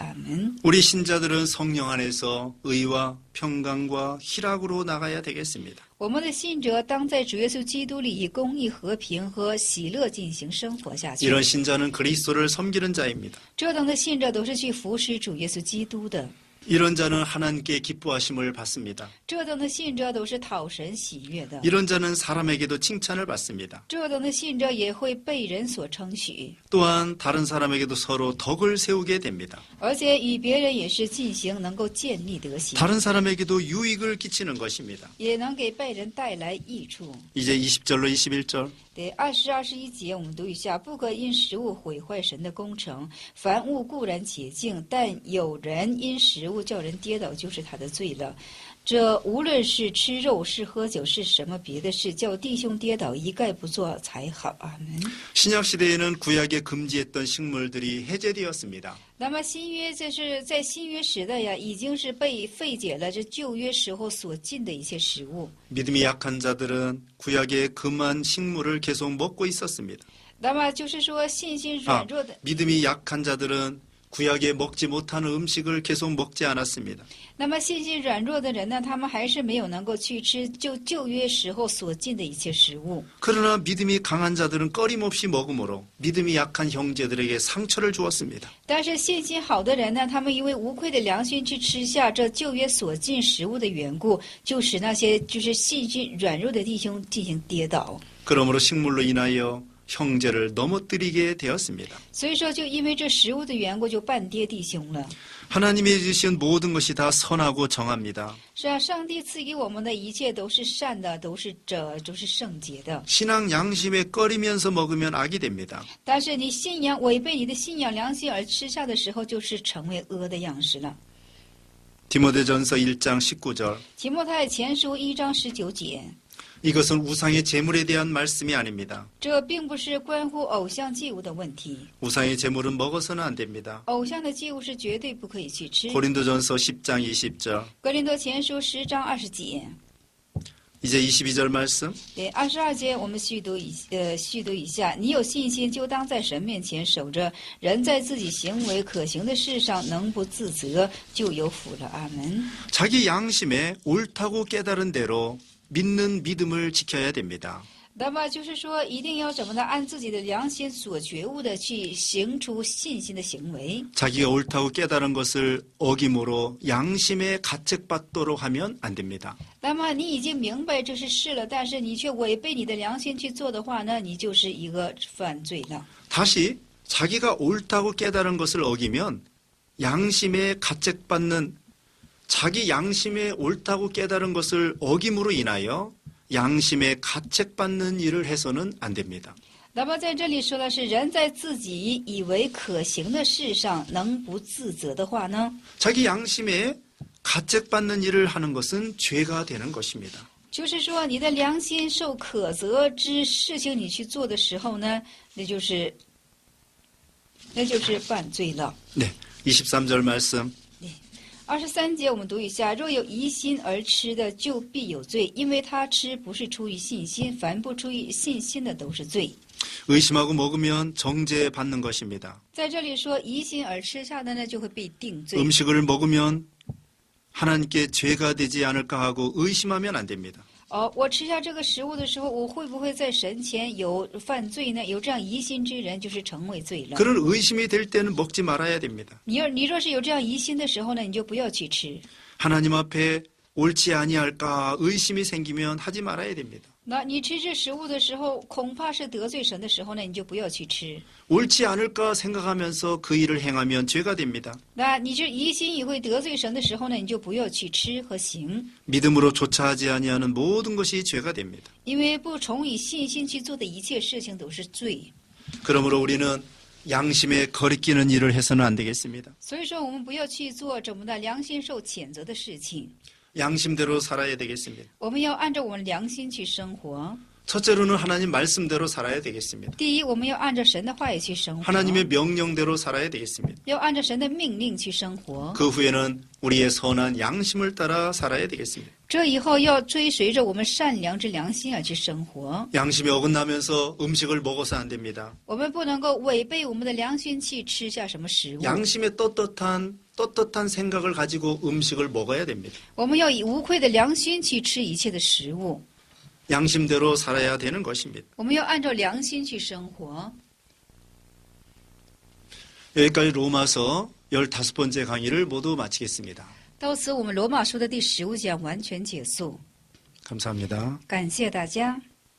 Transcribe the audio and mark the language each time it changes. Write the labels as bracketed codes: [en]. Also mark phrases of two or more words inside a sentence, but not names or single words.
[zh] 阿门。 [ko] 우리 신자들은 성령 안에서 의와 평강과 희락으로 나가야 되겠습니다. [zh] 我们的信者当在主耶稣基督里以公义、和平和喜乐进行生活下去。 [ko] 이런 신자는 그리스도를 섬기는 자입니다. [zh] 这等的信者都是去服侍主耶稣基督的。 [ko] 이런 자는 하나님께 기뻐하심을 받습니다. [zh] 这等的信者都是讨神喜悦的。 [ko] 이런 자는 사람에게도 칭찬을 받습니다. [zh] 这等的信者也会被人所称许， [ko] 또한 다른 사람에게도 서로 덕을 세우게 됩니다. [zh] 而且与别人也是进行能够建立德行， [ko] 다른 사람에게도 유익을 끼치는 것입니다. [zh] 也能给被人带来益处。 [ko] 이제 20절로 21절. [zh] 对20、21节我们读一下，不可因食物毁坏神的工程。凡物固然洁净，但有人因食物叫人跌倒，就是他的罪了。这无论是吃肉，是喝酒，是什么别的事，叫弟兄跌倒，一概不做才好。阿门。 [ko] 신약 시대에는 구약에 금지했던 식물들이 해제되었습니다. [zh] 那么新约就是在新约时代呀，已经是被废解了这旧约时候所禁的一些食物。 [ko] 믿음이 약한 자들은 구약의 금한 식물을 계속 먹고 있었습니다. [zh] 那么就是说，信心软弱的， [ko] 믿음이 약한 자들은 구약에 먹지 못하는 음식을 계속 먹지 않았습니다. [zh] 那么信心软弱的人呢，他们还是没有能够去吃旧约时候所禁的一切食物。 [ko] 그러나 믿음이 강한 자들은 꺼림없이 먹음으로 믿음이 약한 형제들에게 상처를 주었습니다. [zh] 但是信心好的人呢，他们因为无愧的良心去吃下这旧约所禁食物的缘故，就使那些就是信心软弱的弟兄进行跌倒。 [ko] 그러므로 식물로 인하여 형제를 넘어뜨리게 되었습니다. [zh] 所以说，就因为这食物的缘故，就绊跌弟兄了。 [ko] 하나님이 주신 모든 것이 다 선하고 정합니다. [zh] 是啊，上帝赐给我们的一切都是善的，都是圣洁的。 [ko] 신앙 양심에 꺼리면서 먹으면 악이 됩니다. [zh] 但是你信仰违背你的信仰良心而吃下的时候，就是成为恶的样式了。 [ko] 디모데전서 1장 19절. [zh] 提摩太前书1章19节。 [ko] 이것은 우상의 제물에 대한 말씀이 아닙니다. [zh] 这并不是关乎偶像祭物的问题， [ko] 우상의 제물은 먹어서는 안 됩니다. [zh] 偶像的祭物是绝对不可以去吃。 [ko] 고린도전서 10장 20절. [zh] 格林多前书10章20节， [ko] 이제 22절 말씀. [zh] 对22节我们续读一下。你有信心，就当在神面前守着。人在自己行为可行的事上能不自责，就有福了。阿门。 [ko] 자기 양심에 옳다고 깨달은 대로 믿는 믿음을 지켜야 됩니다. [zh] 那么就是说，一定要怎么呢？按自己的良心所觉悟的去行出信心的行为。 [ko] 자기가 옳다고 깨달은 것을 어김으로 양심에 가책받도록 하면 안 됩니다. [zh] 那么你已经明白这是是了，但是你却违背你的良心去做的话呢，你就是一个犯罪了。 [ko] 다시 자기가 옳다고 깨달은 것을 어기면 양심에 가책받는 자기 양심에 옳다고 깨달은 것을 어김으로 인하여 양심에 가책받는 일을 해서는 안 됩니다. [zh] 那么在这里说的是，人在自己以为可行的事上能不自责的话呢， [ko] 자기 양심에 가책받는 일을 하는 것은 죄가 되는 것입니다. [zh] 就是说你的良心受可责之事情你去做的时候呢，那就是犯罪了。 [ko] 네, 23절 말씀. [zh] 23 节我们读一下：若有疑心而吃的，就必有罪，因为他吃不是出于信心，凡不出于信心的都是罪。 [ko] 의심하고 먹으면 정죄받는 것입니다. [zh] 在这里说疑心而吃下的呢，就会被定罪。 [ko] 음식을 먹으면 하나님께 죄가 되지 않을까 하고 의심하면 안 됩니다. [zh] 我吃下这个食物的时候，我会不会在神前有犯罪呢？有这样疑心之人，就是成为罪了。 [ko] 그런 의심이 될 때는 먹지 말아야 됩니다. [zh] 你若是有这样疑心的时候呢，你就不要去吃。 [ko] 하나님 앞에 옳지 아니할까 의심이 생기면 하지 말아야 됩니다. [zh] 那你吃这食物的时候，恐怕是得罪神的时候呢，你就不要去吃。 [ko] 옳지 않을까 생각하면서 그 일을 행하면 죄가 됩니다. [zh] 那你这疑心也会得罪神的时候呢，你就不要去吃和行， [ko] 믿음으로 조차하지 아니하는 모든 것이 죄가 됩니다. [zh] 因为不从以信心去做的一切事情都是罪。 [ko] 그러므로 우리는 양심에 거리끼는 일을 해서는 안 되겠습니다. [zh] 所以说，我们不要去做怎么的良心受谴责的事情， [ko] 양심대로 살아야 되겠습니다. [zh] 我们要按照我们良心去生活。 [ko] 첫째로는 하나님 말씀대로 살아야 되겠습니다. [zh] 第一，我们要按照神的话语去生活， [ko] 하나님의 명령대로 살아야 되겠습니다. [zh] 要按照神的命令去生活。 [ko] 그 후에는 우리의 선한 양심을 따라 살아야 되겠습니다. [zh] 这以后要追随着我们善良之良心而去生活， [ko] 양심이 어긋나면서 음식을 먹어서 안 됩니다. [zh] 我们不能够违背我们的良心去吃下什么食物。 [ko] 양심의 떳떳한 생각을 가지고 음식을 먹어야 됩니다. [zh] 我们要以无愧的良心去吃一切的食物， [ko] 양심대로 살아야 되는 것입니다. [zh] 我们要按照良心去生活。 [ko] 여기까지 로마서 15번째 강의를 모두 마치겠습니다. [zh] 到此，我们罗马书的第15讲完全结束。 [ko] 감사합니다. [zh] 感谢大家。